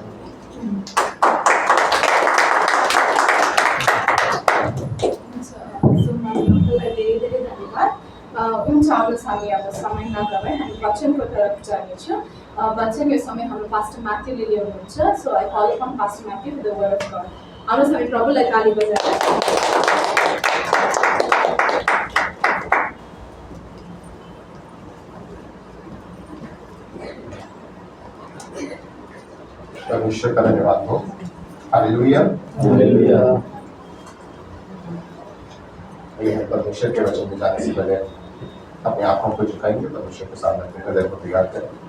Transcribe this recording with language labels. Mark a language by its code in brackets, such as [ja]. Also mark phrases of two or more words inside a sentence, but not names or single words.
[ne] हुन्छ, आउनुहोस् हामी अब समय नगराइ हामी वचनको तर्फ जानेछौँ। वचन यो समय हाम्रो पास्टर म्याथ्यूले ल्याउनुहुन्छ। [en] So I call upon Pastor Matthew with the Word of God. [ne] आउनुहोस् हामी प्रभुलाई ताली बजाएर परमेश्वर का धन्यवाद हो। हालेलुया, हालेलुया। [hi] परमेश्वर के वचन में जाने से पहले अपने आंखों को झुकाएंगे, परमेश्वर के सामने अपने हृदय को तैयार करें।